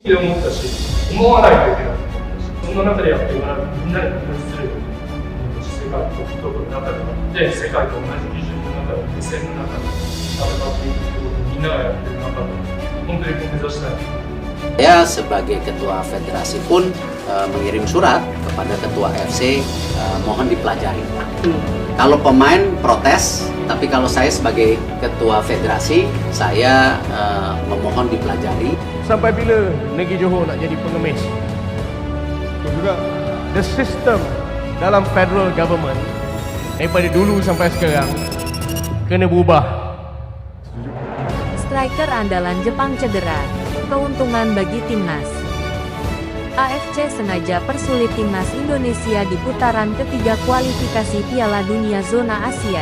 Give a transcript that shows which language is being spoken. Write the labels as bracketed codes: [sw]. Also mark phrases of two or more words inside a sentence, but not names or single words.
[ja] って思ったし、思わないといけないと思ったし、そんな中でやってもらう、みんなで分別する世界トップの中であって、世界と同じ基準の中で、目線の中で戦っていくってことをみんながやってる中で、本当に目指したい。 [id] Saya sebagai ketua federasi pun mengirim surat kepada ketua FC mohon dipelajari. Kalau pemain protes, tapi kalau saya sebagai ketua federasi, saya memohon dipelajari. [ms] Sampai bila negeri Johor nak jadi pengemis? Dan juga [en] the system [ms] dalam federal government daripada dulu sampai sekarang kena berubah. [id] Striker andalan Jepang cedera, keuntungan bagi timnas. AFC sengaja persulit timnas Indonesia di putaran ketiga kualifikasi Piala Dunia Zona Asia.